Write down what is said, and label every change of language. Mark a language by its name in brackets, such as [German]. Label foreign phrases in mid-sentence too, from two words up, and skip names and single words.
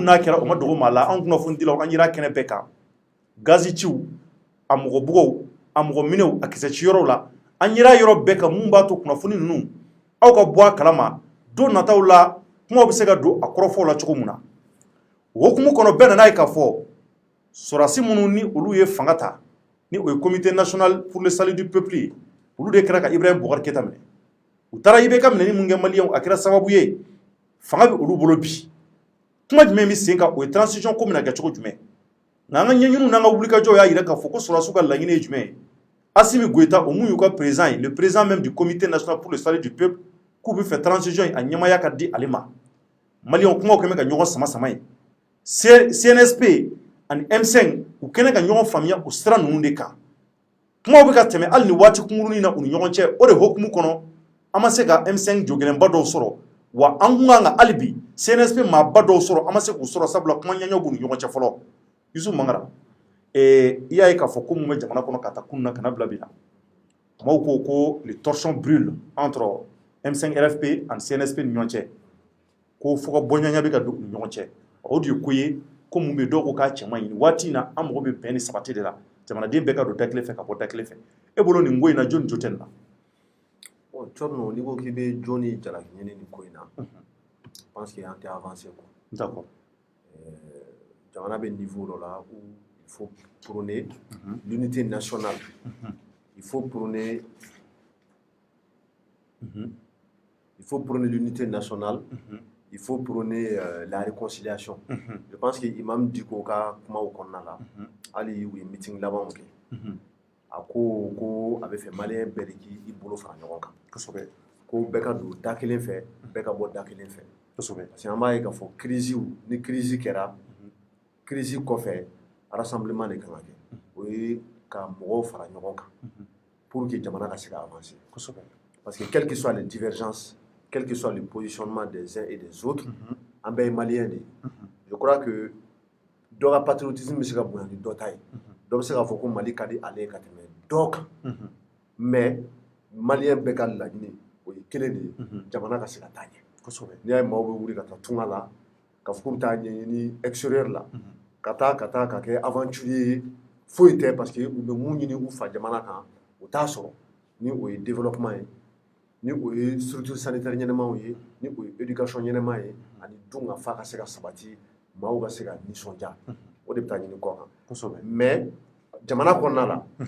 [Bambara] n'a kɛra o ma dogo maa la an kunnafonidilaw an yera kɛnɛ bɛɛ kan gazi ciw a mɔgɔ bugaw a mɔgɔ minɛw a kisɛ ci yɔrɔw la an yera yɔrɔ bɛɛ kan mun b'a to kunnafoni ninnu aw ka bɔ a kalama don nataw la kuma bɛ se ka don a kɔrɔfɔw la cogo min na o hukumu kɔnɔ bɛɛ nan'a ye k'a fɔ sɔrɔdasi minnu ni olu ye fanga ta ni o ye [French] comité national pour le salut du peuple [Bambara] ye olu de kɛra ka Ibrahim Boubacar Keita minɛ u taara IBK minɛni mun kɛ maliyɛnw a kɛra sababu ye fanga bɛ olu bolo bi kuma jumɛn bɛ sen kan o ye transition ko bɛna kɛ cogo jumɛn nka an ka ɲɛɲiniw n'an ka wulikajɔw y'a yira k'a fɔ ko sɔrɔdasiw ka laɲini ye jumɛn ye Assimi Goïta o mun y'u ka président ye [French] le président même du comité national pour le salut du peuple [Bambara] k'u bɛ fɛ transition in a ɲɛmaya ka di ale ma maliyɛnw kumaw kɛmɛ ka ɲɔgɔn sama sama ye CNSP ani M5 u kɛnɛ ka ɲɔgɔn faamuya o sira ninnu de kan kumaw bɛ ka tɛmɛ hali ni waati kunkurunin na u ni ɲɔgɔn cɛ o de hukumu kɔnɔ an ma se ka M5 jɔgɛlɛnba dɔw sɔrɔ wa an kun kan ka hali bi CNSP maaba dɔw sɔrɔ an ma se k'u sɔrɔ sabula kuma ɲɛɲɛw b'u ni ɲɔgɔn cɛ fɔlɔ Yusuf Mangara i y'a ye k'a fɔ ko mun bɛ jamana kɔnɔ ka taa kunun na kana bila bi la maaw ko ko [French] les torchons brûlent entre [Bambara] M5 RFP ani CNSP ni ɲɔgɔn cɛ ko fo ka bɔɲɔgɔnya bɛ ka don u ni ɲɔgɔn cɛ o de ye ko ye ko mun bɛ dɔw ko k'a cɛ man ɲi waati in na an mago bɛ bɛn ni sabati de la jamanaden bɛɛ ka don da kelen fɛ ka bɔ da kelen fɛ e bolo nin ko in na jɔni jo tɛ nin na Cɔrno n'i ko k'i bɛ jɔni jalaki ɲini nin ko in na [French] je pense que [Bambara] an tɛ [French] avancer quoi. D'accord. [Bambara] Jamana bɛ niveau dɔ la [French] où il faut prôner l'unité nationale. Il faut prôner l'unité nationale. Il faut prôner la réconciliation. Je pense que [Bambara] Imam Dicko ka kumaw kɔnɔna la hali u ye meeting labanw kɛ a ko a bɛ fɛ maliyɛn bɛɛ de k'i bolo fara ɲɔgɔn kan kosɛbɛ ko bɛɛ ka don da kelen fɛ bɛɛ ka bɔ da kelen fɛ kosɛbɛ [French] parce que [Bambara] an b'a ye k'a fɔ ni crise kɛra crise kɔfɛ rassemblement de kan ka kɛ o ye ka mɔgɔw fara ɲɔgɔn kan [French] pour que [Bambara] jamana ka se ka avancer kosɛbɛ [French] parce que quelles que soient les divergences quel que soit le positionnement des uns et des autres [Bambara] an bɛɛ ye maliyɛn de ye [French] je crois que [Bambara] dɔ ka patriotisme bɛ se ka bonya ni dɔ ta ye dɔ bɛ se k'a fɔ ko Mali ka di ale ka tɛmɛ dɔ kan mais maliyɛn bɛɛ ka laɲini o ye kelen de ye jamana ka se ka taa ɲɛ kosɛbɛ n'i y'a ye maaw bɛ wuli ka taa tunga la k'a fɔ k'u bɛ taa ɲɛɲini extérieur la ka taa ka kɛ aventurier ye foyi tɛ [French] parce que [Bambara] u bɛ mun ɲini u fa jamana kan u t'a sɔrɔ ni o ye développement ye ni o ye [French] structure sanitaire [Bambara] ɲɛnamaw ye ni o ye éducation ɲɛnama ye ani dun ka fa ka se ka sabati maaw ka se ka nisɔndiya o de bɛ taa ɲini kɔ kan kosɛbɛ mais jamana kɔnɔna la